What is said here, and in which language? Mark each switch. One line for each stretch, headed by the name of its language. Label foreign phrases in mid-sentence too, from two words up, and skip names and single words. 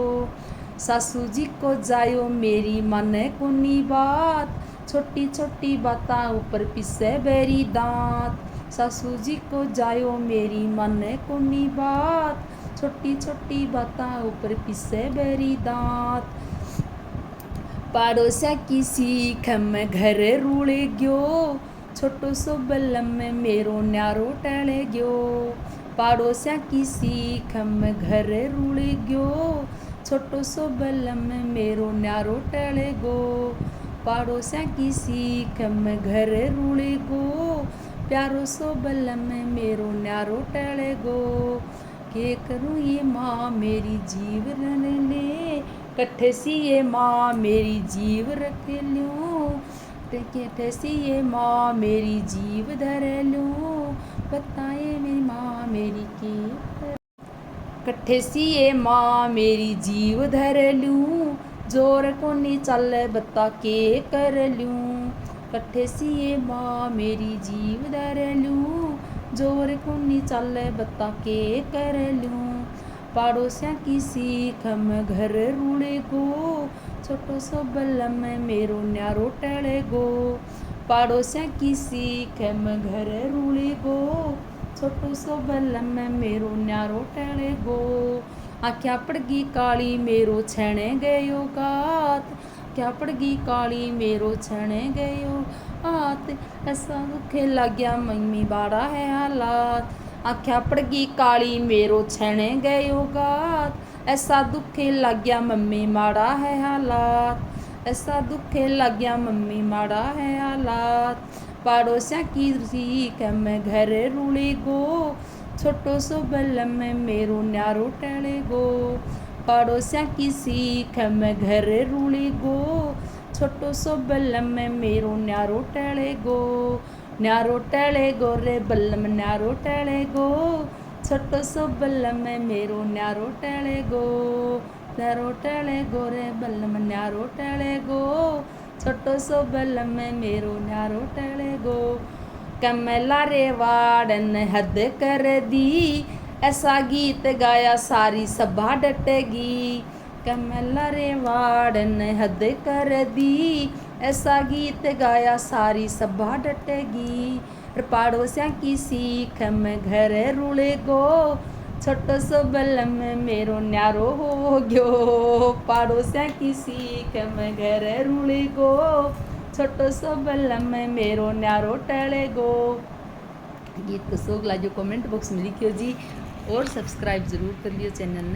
Haryanvi: सासू जी को जायो मेरी मन कुनी बात, छोटी छोटी बाता ऊपर पिसे बेरी दांत। सासू जी को जायो मेरी मन कुनी बात, छोटी छोटी बाता ऊपर पिसे बेरी दांत। पाड़ोसिया की सीख में घर रूड़े गयो, छोटो सो बल्लम में मेरो न्यारो टले गयो। पाड़ोसिया की सीख में घर रूड़े गयो, छोटो सो बल्लम में मेरो न्यारो टले गो। पाड़ोसिया की सीख में घर रूड़े गो, प्यारो सो बल्लम में मेरो न्यारो टले गो। के करूँ ये माँ मेरी जीव रन ले, कट्ठे सी ये माँ मेरी जीव रख लूँ। कट्ठे सी ये माँ मेरी जीव धर लूँ, बताए मेरी माँ मेरी के। कट्ठे सी ये माँ मेरी जीव धर लूँ, जोर को नहीं चल बता के कर लूँ। कट्ठे सी ये माँ मेरी जीव धर लूँ, जोर को नहीं चल बता के कर लूँ। पाड़ोसिया की सीख में घर रूड़े गो, छोटो सो बल्लम में मेरो न्यारो टले गो। पाड़ोसिया की सीख में घर रूड़े गो, छोटो सो बल्लम में मेरो न्यारो टले गो। आख्या पड़गी काली मेरो छेने गयो गात, क्या पड़गी काली मेरो छेने गयो हाथ। ऐसा दुखे लग गया मम्मी बाड़ा है हालात। आख्या पड़गी काली मेरो छेने गयो गात, ऐसा दुखे लग गया मम्मी माड़ा है हालात। ऐसा दुखे लग गया मम्मी माड़ा है हालात। पाड़ोसिया की सीख में घर रूड़े गो, छोटो सो बल्लम में मेरो न्यारो टले गो। पाड़ोसिया की सीख में घर रूड़े गो, छोटो सो बल्लम में मेरो न्यारो टले गो। न्यारो टले गो रे बल्लम न्यारो टले गो, छोटो सो बल्लम में मेरो न्यारो टले गो। न्यारो टले गो रे बल्लम न्यारो टले गो, छोटो सो बल्लम में मेरो न्यारो टले गो। कमला रे वाड़न हद कर दी, ऐसा गीत गाया सारी सभा डटेगी। कमला रे वाड़न हद कर दी, ऐसा गीत गाया सारी सभा डटेगी। पाड़ोसिया की सीख में घर रूड़े गो, छोटो सो बल्लम मेरो न्यारो हो गयो, पाड़ोसिया की सीख में घर रूली गो, छोटो सो बल्लम मेरो न्यारो टले गो। गीत को शौक लाजो
English: comment box
Haryanvi: में लिखियो जी और सब्सक्राइब जरूर कर लियो चैनल ने।